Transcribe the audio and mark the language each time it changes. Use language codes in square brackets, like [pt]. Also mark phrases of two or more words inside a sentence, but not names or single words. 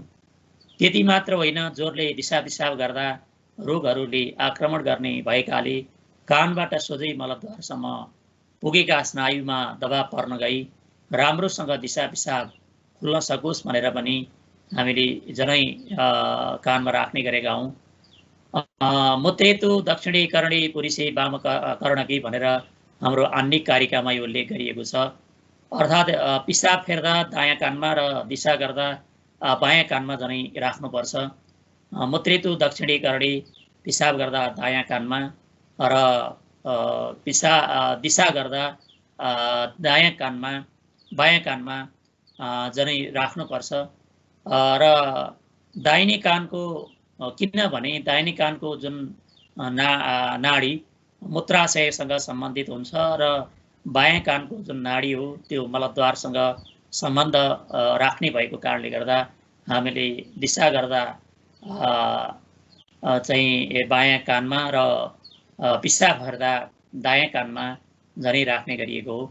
[ne] त्यति मात्र होइन, जोरले दिशा पिसाब गर्दा रोगहरूले आक्रमण गर्ने भएकाले कानबाट सोझै मलद्वारसम्म पुगेका स्नायुमा दबाव पर्न गई राम्रोसँग दिशा पिसाब खुल्न सकोस् भनेर पनि हामीले जनै कानमा राख्ने गरेका हौँ। [sa] मुत्रेतु दक्षिणे कर्णे पुरुषे वाम कर्णकी [ne] भनेर हाम्रो आन्निक कारिकामा यो उल्लेख गरिएको छ। अर्थात् पिसाब फेर्दा दायाँ कानमा र दिशा गर्दा बायाँ कानमा जनै राख्नुपर्छ। [sa] मुत्रेतु दक्षिणे कर्णे, [ne] पिसाब गर्दा दायाँ कानमा र दिशा गर्दा दायाँ कानमा बायाँ कानमा जनै राख्नुपर्छ। र दाहिने कानको किनभने दाहिने कानको जुन नाडी मूत्राशयसँग सम्बन्धित हुन्छ र बायाँ कानको जुन नाडी हो त्यो मलद्वारसँग सम्बन्ध राख्ने भएको कारणले गर्दा हामीले दिशा गर्दा चाहिँ बायाँ कानमा र पिसाब भर्दा दायाँ कानमा जनै राख्ने गरिएको हो।